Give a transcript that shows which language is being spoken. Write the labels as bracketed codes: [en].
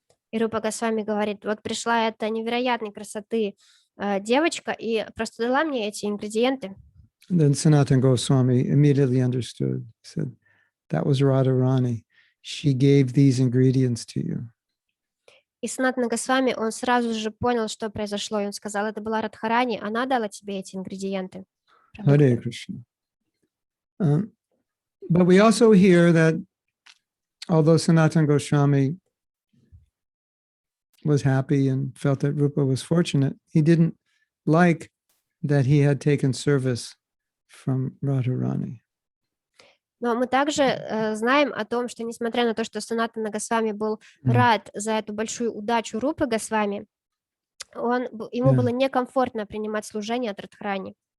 [ru] И Рупа Госвами говорит, вот пришла эта невероятной красоты девочка и просто дала мне эти ингредиенты. [en] And then Sanatana Goswami immediately understood. He said, that was Radharani. She gave these ingredients to you. [ru] И Санатана Госвами, он сразу же понял, что произошло, и он сказал, это была Радхарани, она дала тебе эти ингредиенты. [en] Hare Krishna. But we also hear that although Sanatana Goswami was happy and felt that Rupa was fortunate, he didn't like that he had taken service from Radharani. [ru] Но мы также знаем о том, что несмотря на то, что Санатана Госвами был рад за эту большую удачу Рупы Госвами, ему было некомфортно принимать служение от Радхарани.